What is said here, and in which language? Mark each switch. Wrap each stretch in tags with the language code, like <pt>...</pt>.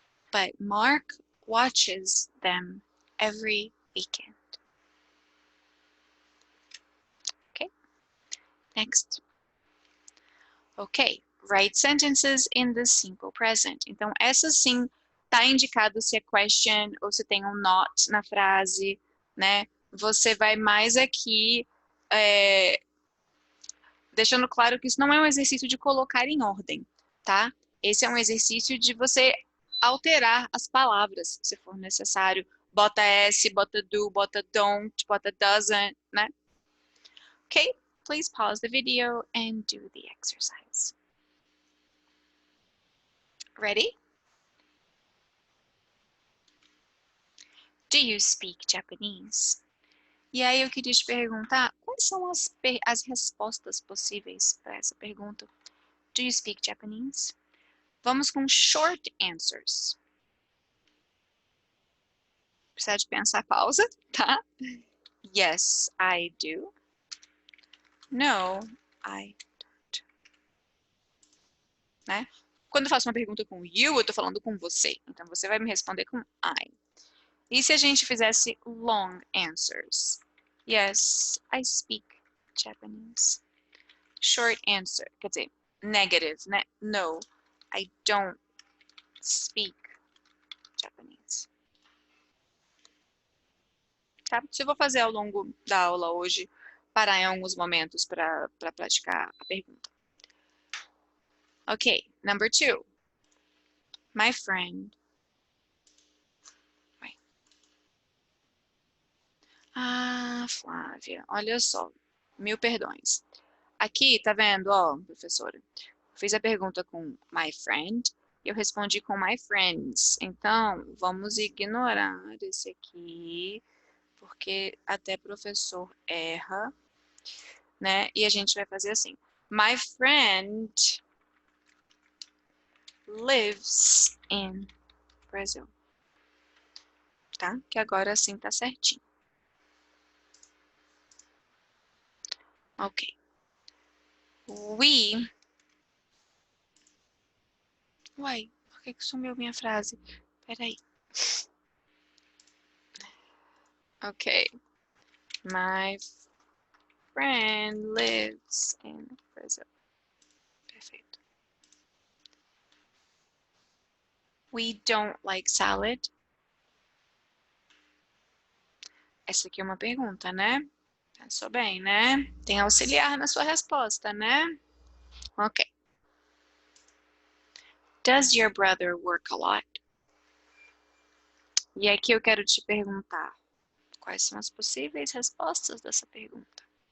<en>But Mark watches them every weekend. Okay, next. Ok, write sentences in the simple present.</en> <pt>Então, essa sim tá indicado se é question ou se tem um not na frase, né? Você vai mais aqui deixando claro que isso não é um exercício de colocar em ordem, tá? Esse é um exercício de você alterar as palavras, se for necessário, bota S, bota do, bota don't, bota doesn't, né?</pt> <en>Okay, please pause the video and do the exercise. Ready? Do you speak Japanese?</en> <pt>E aí eu queria te perguntar, quais são as respostas possíveis para essa pergunta?</pt> <en>Do you speak Japanese? Vamos com short answers.</en> <pt>Precisa de pensar, pausa, tá? Yes, I do.</pt> <en>No, I don't.</en> <pt>Né? Quando eu faço uma pergunta com you, eu tô falando com você. Então você vai me responder com I.</pt> <en>E se a gente fizesse long answers? Yes, I speak Japanese.</en> <pt>Short answer, quer dizer, negative, né?</pt> <en>No, I don't speak Japanese.</en> <pt>Tá? Se eu vou fazer ao longo da aula hoje, parar em alguns momentos para praticar a pergunta.</pt> <en>Ok, number 2. My friend.</en> <pt>Ah, Flávia, olha só. Mil perdões. Aqui, tá vendo, ó, professora? Fiz a pergunta com my friend e eu respondi com my friends. Então, vamos ignorar esse aqui, porque até professor erra, né? E a gente vai fazer assim.</pt> <en>My friend lives in Brazil.</en> <pt>Tá? Que agora sim tá certinho.</pt> <en>Ok. We...</en> <pt>Uai, por que sumiu minha frase? Peraí. Ok.</pt> <en>My friend lives in Brazil.</en> <pt>Perfeito.</pt> <en>We don't like salad.</en> <pt>Essa aqui é uma pergunta, né? Pensou bem, né? Tem auxiliar na sua resposta, né? Ok.</pt> <en>Does your brother work a lot?</en> <pt>E aqui eu quero te perguntar, quais são as possíveis respostas dessa pergunta?</pt>